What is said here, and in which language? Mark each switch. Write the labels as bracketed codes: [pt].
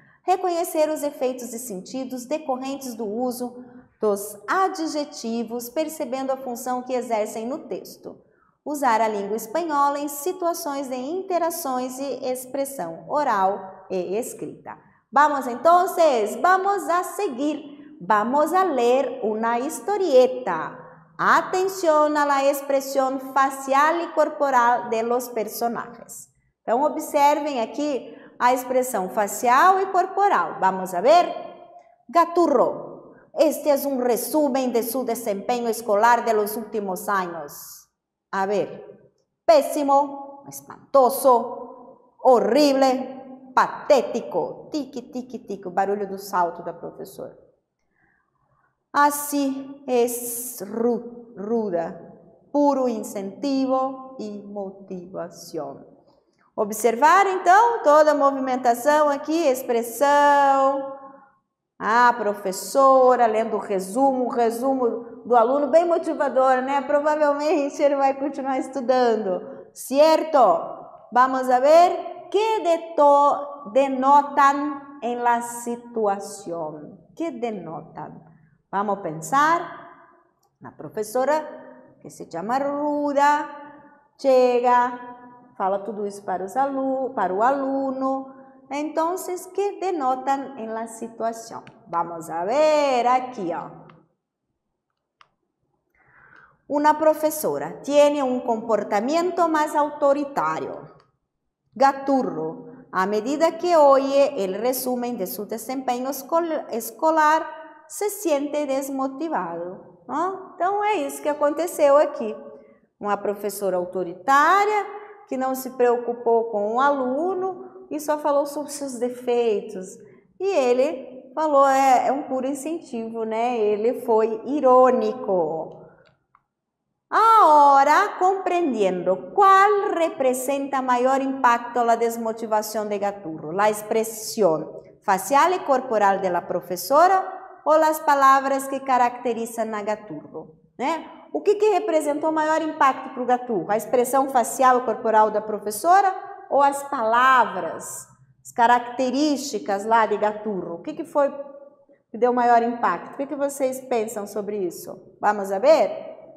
[pt] Reconhecer os efeitos e sentidos decorrentes do uso dos adjetivos, percebendo a função que exercem no texto. Usar a língua espanhola em situações de interações e expressão oral e escrita. [es] Vamos entonces, vamos a seguir. Vamos a leer una historieta. Atención a la expresión facial y corporal de los personajes. [pt] Então, observem aqui a expressão facial e corporal. [es] Vamos a ver. Gaturro. Este es un resumen de su desempeño escolar de los últimos años. A ver. Pésimo, espantoso, horrible, patético, tique, tique, tique, [pt] o barulho do salto da professora. [es] Así es ruda, puro incentivo [pt] e motivação. Observar então toda a movimentação aqui, expressão, a professora lendo o resumo do aluno bem motivador, né? Provavelmente ele vai continuar estudando, certo? [es] Vamos a ver. ¿Qué denotan en la situación? ¿Qué denotan? Vamos a pensar, la profesora que se llama ruda, [pt] chega, fala tudo isso para o aluno. [es] Entonces, ¿qué denotan en la situación? Vamos a ver aquí, ó. Una profesora tiene un comportamiento más autoritario. Gaturro, a medida que oye el resumen de su desempeño escolar, se siente desmotivado. [pt] Não? Então, é isso que aconteceu aqui. Uma professora autoritária, que não se preocupou com o aluno e só falou sobre seus defeitos. E ele falou, é um puro incentivo, né? Ele foi irônico. [es] Ahora, comprendiendo cuál representa mayor impacto la desmotivación de Gaturro, la expresión facial y corporal de la profesora o las palabras que caracterizam a Gaturro, né? [pt] O que representou maior impacto para o Gaturro? A expressão facial e corporal da professora ou as palavras, as características lá de Gaturro? O que foi que deu maior impacto? O que vocês pensam sobre isso? [es] Vamos a ver?